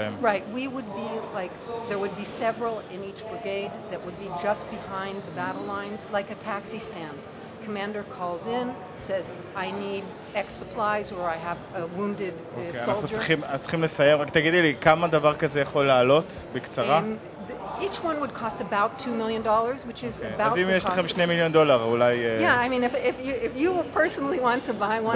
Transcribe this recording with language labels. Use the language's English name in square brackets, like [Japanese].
[English] Right, we would be like, there would be several in each brigade that would be just behind the battle lines, like a taxi stand. Commander calls in, says, I need X supplies or I have a wounded soldier. [Hebrew] אנחנו צריכים לסייר, רק תגידי לי, כמה דבר כזה יכול לעלות בקצרה? [English] Each one would cost about $2 million, which is about the cost. [Hebrew] אז אם יש לכם $2 מיליון, אולי... [English] Yeah, I mean, if you personally want to buy one,